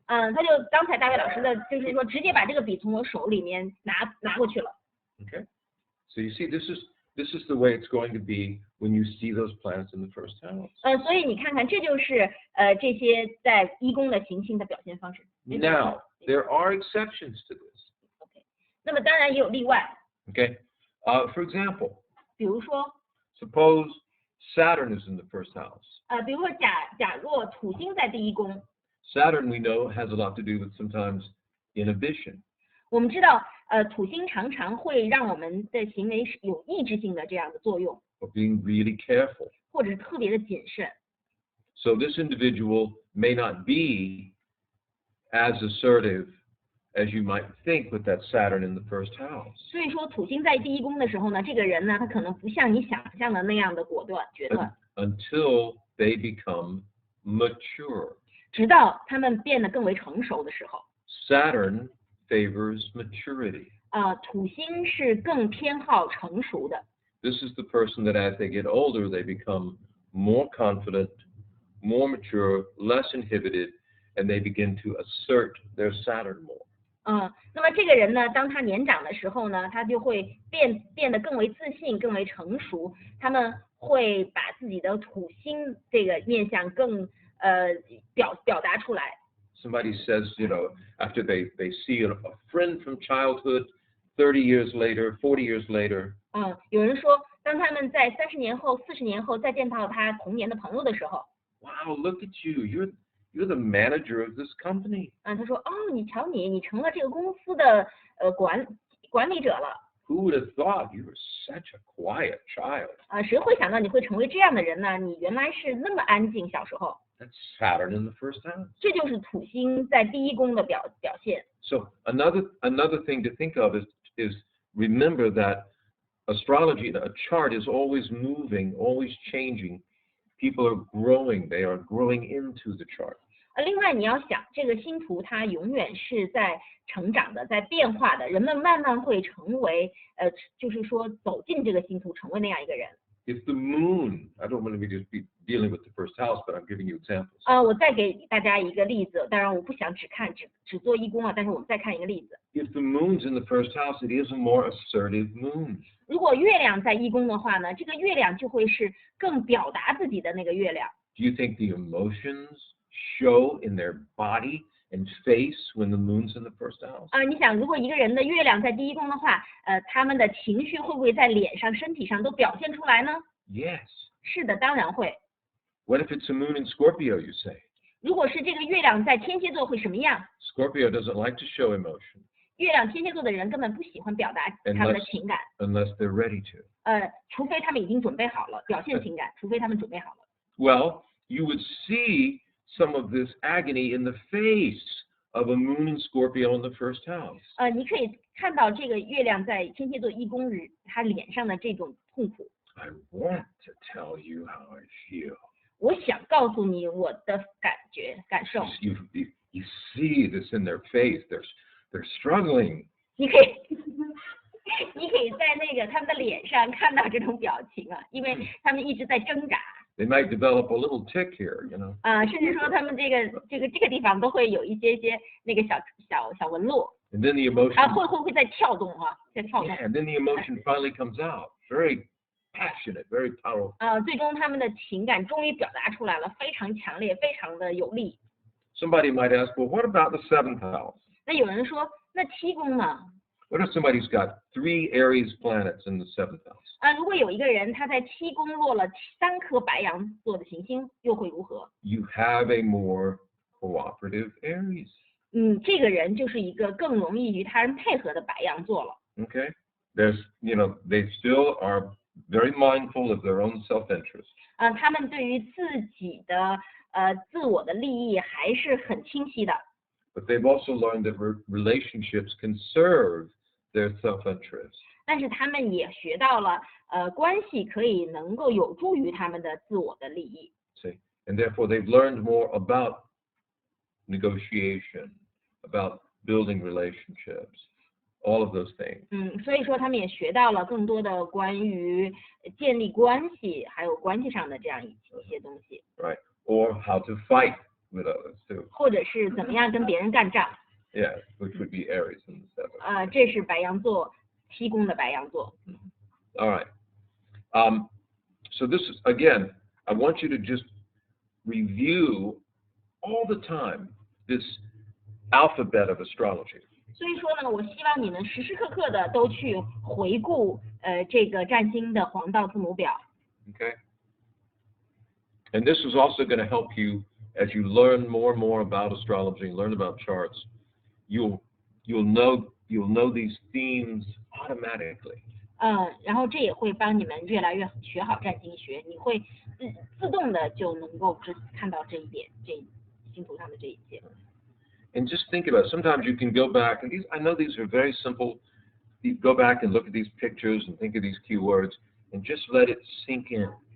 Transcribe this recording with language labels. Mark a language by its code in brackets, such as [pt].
[zh] 他就刚才大卫老师的，就是说直接把这个笔从我手里面拿过去了。 [en] Okay. So you see, this is the way it's going to be when you see those planets in the first house. [zh] 所以你看看，这就是这些在一宫的行星的表现方式。 [en] Now, there are exceptions to this. [zh] OK， 那么当然也有例外， [en] Okay. For example, [zh] 比如说 [en] suppose Saturn is in the first house. [zh] 比如说假若土星在第一宫， [en] Saturn, we know, has a lot to do with sometimes inhibition. [zh] 我们知道土星常常会让我们的行为是有抑制性的这样的作用， [en] Or being really careful. [zh] 或者是特别的谨慎。 [en] So this individual may not be as assertive as you might think with that Saturn in the first house. [zh] 所以说土星在第一宫的时候呢，这个人呢，他可能不像你想象的那样的果断决断， [en] Until they become mature. [zh] 直到他们变得更为成熟的时候。 [en] Saturn favors maturity. [zh] 土星是更偏好成熟的。 [en] This is the person that as they get older, they become more confident, more mature, less inhibited, and they begin to assert their Saturn more. [zh] 那么这个人呢，当他年长的时候呢，他就会变得更为自信，更为成熟。他们会把自己的土星这个面向更表达出来。 [en] Somebody says, after they see a friend from childhood 30 years later, 40 years later, [zh] 有人说，当他们在30年后、40年后再见到他童年的朋友的时候， [en] wow, look at you, you're the manager of this company. [zh] 他说，你瞧你成了这个公司的管理者了。 [en] Who would have thought you were such a quiet child? [zh] 谁会想到你会成为这样的人呢？你原来是那么安静，小时候。 [en] That's Saturn in the first house. [zh] 这就是土星在第一宫的表现。 [en] So another thing to think of is remember that astrology, a chart is always moving, always changing. People are growing, they are growing into the chart. [zh] 另外你要想，这个星图它永远是在成长的，在变化的，人们慢慢会成为就是说走进这个星图，成为那样一个人。 [en] If the moon, I don't want to just be dealing with the first house, but I'm giving you examples. [zh] 我再给大家一个例子，当然我不想只做一宫但是我们再看一个例子。 [en] If the moon's in the first house, it is a more assertive moon. [zh] 如果月亮在一宫的话呢，这个月亮就会是更表达自己的那个月亮。 [en] Do you think the emotions show in their body and face when the moon's in the first house? [zh] 你想，如果一个人的月亮在第一宫的话，他们的情绪会不会在脸上、身体上都表现出来呢？ [en] Yes. [zh] 是的，当然会。 [en] What if it's a moon in Scorpio, you say? [zh] 如果是这个月亮在天蝎座会什么样？ [en] Scorpio doesn't like to show emotion [zh] 月亮天蝎座的人根本不喜欢表达他们的情感， [en] unless they're ready to. [zh] 除非他们已经准备好了表现情感，除非他们准备好了。 [en] Well, you would see some of this agony in the face of a moon in Scorpio in the first house. [zh] 你可以看到这个月亮在天蝎座一宫日，他脸上的这种痛苦。 [en] I want to tell you how I feel. [zh] 我想告诉你我的感受。 [en] You see this in their face. They're struggling. [zh] 你可以在那个他们的脸上看到这种表情啊，因为他们一直在挣扎。 [en] They might develop a little tick here, you know. [zh] 甚至说他们这个地方都会有一些那个小纹路。 [en] And then the emotion. [zh] 会在跳动啊，在跳动。 [en] Yeah, and then the emotion finally comes out. Very passionate, very powerful. [zh] 最终他们的情感终于表达出来了，非常强烈，非常的有力。 [en] Somebody might ask, well, what about the 7th house? [zh] 那有人说，那7宫呢？ [en] What if somebody's got 3 Aries planets in the 7th house? [zh] 如果有一个人他在7宫落了3颗白羊座的行星，又会如何？ [en] You have a more cooperative Aries. [zh] 这个人就是一个更容易与他人配合的白羊座了。 [en] Okay? There's, you know, they still are very mindful of their own self-interest. [zh] 他们对于自己的自我的利益还是很清晰的。 [en] But they've also learned that relationships can serve their self-interest. [zh] 但是他们也学到了，关系可以能够有助于他们的自我的利益。 [en] See? And therefore they've learned more about negotiation, about building relationships, all of those things. [zh] 所以说他们也学到了更多的关于建立关系，还有关系上的这样一些东西。 [en] Right? Or how to fight with others too. [zh] 或者是怎么样跟别人干仗。 [en] Yeah, which would be Aries in the 7th. [zh] 这是白羊座7宫的白羊座。 [en] All right. So this is, again, I want you to just review all the time this alphabet of astrology. [zh] 所以说呢，我希望你们时时刻刻的都去回顾这个占星的黄道字母表。 [en] Okay? And this is also going to help you as you learn more and more about astrology, learn about charts. You'll know these themes automatically. [zh] 然后这也会帮你们越来越学好占星学，你会自动的就能够看到这一点，星图上的这一切。 [en] And just think about it. Sometimes you can go back, and I know these are very simple. You go back and look at these pictures and think of these keywords, and just let it sink in.